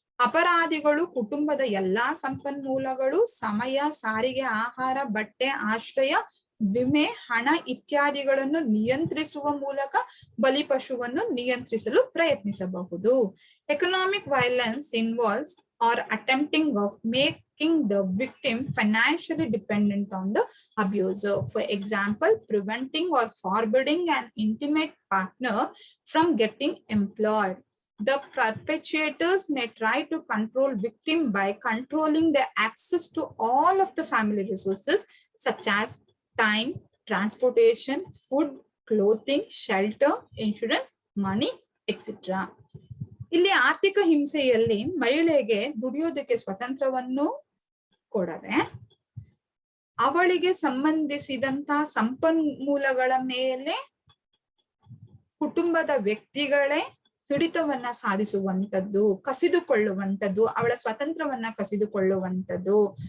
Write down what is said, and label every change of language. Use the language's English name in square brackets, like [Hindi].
[Kannada] ಅಪರಾಧಿಗಳು ಕುಟುಂಬದ ಎಲ್ಲಾ ಸಂಪನ್ಮೂಲಗಳು, ಸಮಯ, ಸಾರಿಗೆ, ಆಹಾರ, ಬಟ್ಟೆ, ಆಶ್ರಯ, ವಿಮೆ, ಹಣ ಇತ್ಯಾದಿಗಳನ್ನು ನಿಯಂತ್ರಿಸುವ ಮೂಲಕ ಬಲಿಪಶುವನ್ನು ನಿಯಂತ್ರಿಸಲು ಪ್ರಯತ್ನಿಸಬಹುದು. [English] Economic violence involves or attempting of making the victim financially dependent on the abuser. For example, preventing or forbidding an intimate partner from getting employed. The perpetrators may try to control victim by controlling their access to all of the family resources such as time, transportation, food, clothing, shelter, insurance, money, etc. [Kannada] ಇಲ್ಲಿ ಆರ್ಥಿಕ ಹಿಂಸೆಯಲ್ಲಿ ಮಹಿಳೆಗೆ ದುಡಿಯೋದಕ್ಕೆ ಸ್ವತಂತ್ರವನ್ನು ಕೊಡದೆ ಅವಳಿಗೆ ಸಂಬಂಧಿಸಿದಂತ ಸಂಪನ್ಮೂಲಗಳ ಮೇಲೆ ಕುಟುಂಬದ ವ್ಯಕ್ತಿಗಳೇ ಹಿಡಿತವನ್ನ ಸಾಧಿಸುವಂಥದ್ದು, ಕಸಿದುಕೊಳ್ಳುವಂಥದ್ದು, ಅವಳ ಸ್ವತಂತ್ರವನ್ನ ಕಸಿದುಕೊಳ್ಳುವಂಥದ್ದು.